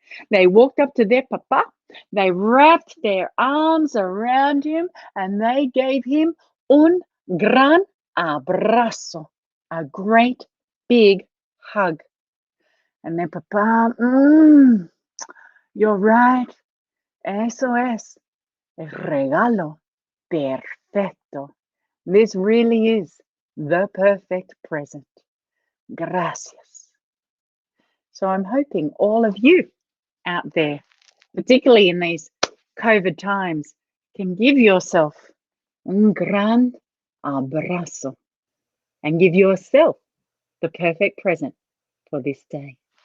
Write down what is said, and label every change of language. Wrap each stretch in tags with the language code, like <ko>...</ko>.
<en>They walked up to their papa. They wrapped their arms around him and they gave him un gran abrazo, a great big hug. And their papa, you're right.</en> <es>Eso es el regalo perfecto.</es> <en>This really is the perfect present. Gracias. So I'm hoping all of you out there, particularly in these COVID times, can give yourself un gran abrazo and give yourself the perfect present for this day.</en>